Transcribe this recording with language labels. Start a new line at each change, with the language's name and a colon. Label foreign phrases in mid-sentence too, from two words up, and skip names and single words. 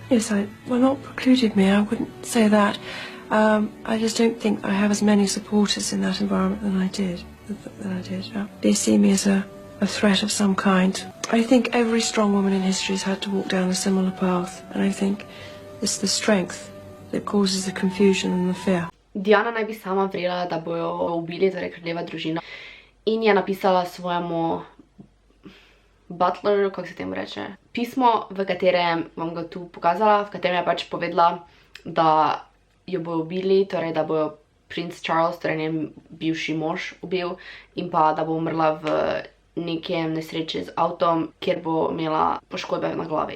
English: Yes, well, not precluded me, I wouldn't say that. I just don't think I have as many supporters in that environment than I did. They see me as a threat of some kind. I think every strong woman in history has had to walk down a similar path, and I think it's the strength that causes the confusion and the fear.
Slovenian: Diana naj bi sama verjela, da bojo ubili, torej kraljeva družina, in je napisala svojemu butlerju, kako se temu reče, pismo, v katerem vam ga tu pokazala, v katerem je pač povedala, da jo bojo ubili, torej da bojo princ Charles, torej njen bivši mož, ubil in pa da bo umrla v nekem nesreči z avtom, kjer bo imela poškodbe na glavi.